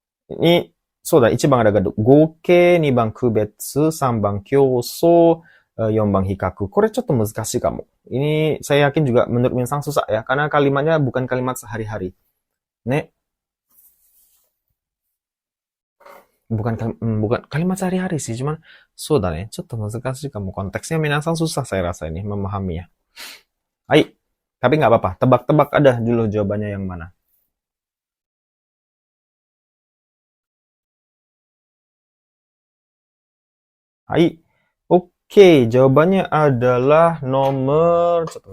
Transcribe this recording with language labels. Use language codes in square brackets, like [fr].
[ja] Ini そうだ、1番が合計、2番区別、3番競争、4番比較。これちょっと難しいかも。 [id] Ini saya yakin juga menurut Minsang susah ya, karena kalimatnya bukan kalimat sehari-hari. Ne? Bukan kalimat sehari-hari sih, cuman [ja] そうだね。ちょっと難しいかも. [id] Konteksnya Minsang susah saya rasa ini, memahaminya. Hai. Tapi nggak apa-apa, tebak-tebak ada dulu jawabannya yang mana. Hai. Oke, jawabannya adalah nomor...